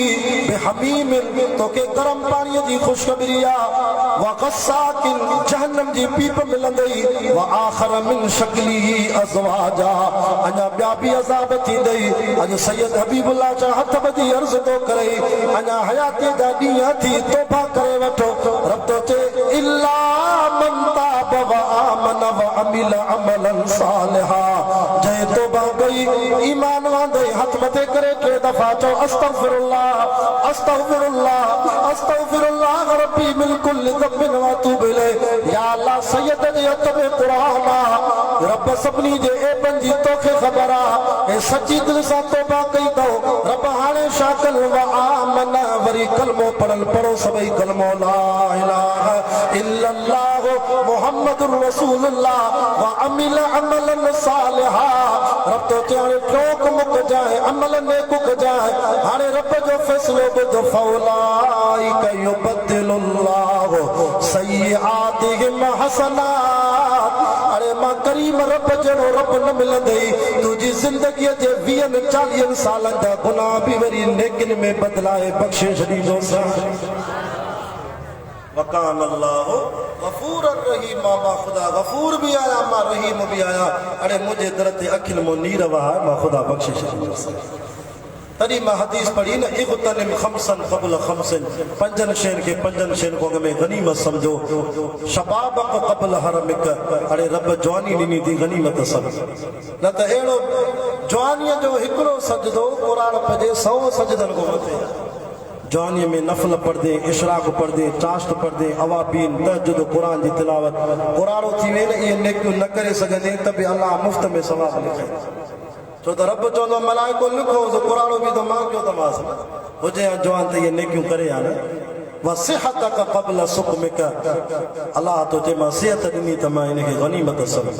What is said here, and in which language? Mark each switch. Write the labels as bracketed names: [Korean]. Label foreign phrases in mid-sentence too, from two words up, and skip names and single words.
[Sindhi] बिहमीम तोखे गरम पाणीअ जी ख़ुशख़बरी आहे [Arabic] وغساق [Sindhi] जहन्नम जी पीप मिलंदई [Arabic] وآخر من شكله أزواج [Sindhi] अञा ॿिया बि अज़ाब थींदई अॼु सैयद हबीबुल्लाह जा हथ ॿधी अर्ज़ थो करे अञा हयातीअ जा ॾींहं थी तौबा करे वठो रब थो चए [Arabic] إلا من تاب وآمن وعمل عملا صالحا [Sindhi] जंहिं तौबा कई ईमान वांदे हथ मथे करे 3 दफ़ा चओ [Arabic] أستغفر الله أستغفر الله أستغفر الله ربي من كل ذنب وأتوب إليه يا الله [Sindhi] सैयद जे हथ में क़ुरान आहे रब सभिनी जे ऐबनि जी तोखे ख़बर आहे ऐं सची दिलि सां तौबा कई अथऊं रब हाणे छा कनि [Arabic] وآمن [Sindhi] वरी कलमो पढ़ो सभई कलमो [Arabic] لا إله إلا الله محمد رسول الله وعمل عملا صالحا [Sindhi] रब तो चाहे टोक मुक जाए अमल नेक कजाए हाणे रब जो फ़ैसिलो ॿुध [Arabic] فأولئك يبدل الله سيئاتهم حسنات [Sindhi] अरे मां करीम रब जहिड़ो रब न मिलंदई तुंहिंजी ज़िंदगीअ जे 20-40 सालनि जा गुनाह बि वरी नेकिन में बदिलाए बख़्शे छॾींदोसि [Arabic] وكان الله غفورا رحيما [Sindhi] मां खुदा गफूर भी आया मां रहीम भी आया अरे मुझे दर ते अखिल मो नीर वहा मां खुदा बख्शिश तॾहिं मां हदीस पढ़ी न [Arabic] اغتنم خمسا قبل خمس, [Sindhi] पंजनि शयुनि खे पंजनि शयुनि खां अॻ में गनीमत सम्झो। [Arabic] شبابك قبل هرمك, [Sindhi] अड़े रब जवानी ॾिनी थी गनीमत सम्झ। न त अहिड़ो जवानीअ जो हिकिड़ो सजदो क़ुरान पढ़े 100 सजदनि खां मथे। जवानीअ में नफ़ल पढ़दे, इशराक पढ़दे, चाश्त पढ़दे, अवाबीन, तहज्जुद, क़ुरान जी तिलावत, क़ुरानो थी वे न इहे नेकियूं न करे सघंदे त बि अलाह मुफ़्त में सवाब लिखे। छो त रब चवंदो मलाइको लिखो क़ुरानो बि त मां कयो तमासि हुजे या जवान त इहे नेकियूं करे या न। [Arabic] وصحتك قبل سقمك, [Sindhi] अलाह तो चए मां सिहत ॾिनी त मां हिनखे गनीमत सम्झ।